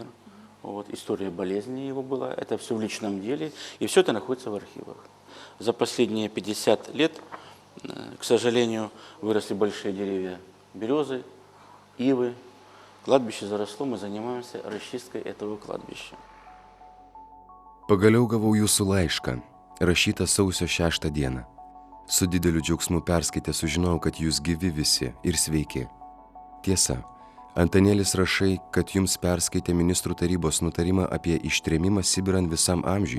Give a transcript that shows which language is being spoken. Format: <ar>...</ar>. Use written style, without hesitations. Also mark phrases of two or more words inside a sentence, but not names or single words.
<ru>Вот, история болезни его была. Это все в личном деле. И все это находится в архивах. За последние 50 лет, к сожалению, выросли большие деревья березы, ивы. Кладбище заросло, мы занимаемся расчисткой этого кладбища.</ru> <lt>Pagaliau gavau jūsų laišką, rašytą sausio 6 dieną. Su dideliu džiaugsmu perskaitę sužinojau, kad jūs gyvi visi ir sveiki. Tiesa, Antanėlis rašai, kad jums perskaitė ministrų tarybos nutarimą apie ištrėmimą Sibiran visam amžiui.</lt>